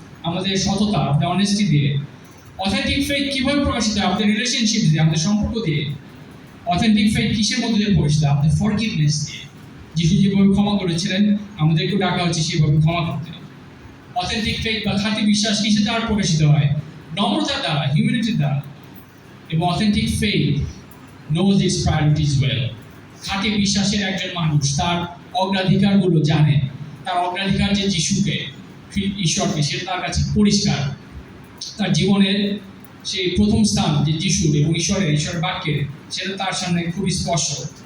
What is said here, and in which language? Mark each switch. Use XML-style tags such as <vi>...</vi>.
<bn>আমাদের সততা, আমাদের অনেস্টি দিয়ে। অথেন্টিক ফেইথ কিভাবে প্রকাশিত হয়? আমাদের রিলেশনশিপ দিয়ে, আমাদের সম্পর্ক দিয়ে। অথেন্টিক ফেইথ কিসের মধ্যে দিয়ে প্রকাশিত হয়? আমাদের ফরগিভনেস দিয়ে। যিশু যেভাবে ক্ষমা করেছিলেন, আমাদেরকেও ডাকা হচ্ছে সেভাবে ক্ষমা করতে। অথেন্টিক ফেইথ বা খাঁটি বিশ্বাস কিসের দ্বারা প্রকাশিত হয়? নম্রতার দ্বারা, হিউম্যানিটির দ্বারা।</bn> <en>এবং authentic faith knows its priorities well.</en> <bn>খাঁটি বিশ্বাসের একজন মানুষ তার অগ্রাধিকারগুলো জানে। তার অগ্রাধিকার যে যিশুকে, ঈশ্বরকে, সেটা তার কাছে পরিষ্কার। তার জীবনের সেই প্রথম স্থান যে যিশুর এবং ঈশ্বরের বাক্যের, সেটা তার সামনে খুবই স্পষ্ট।</bn>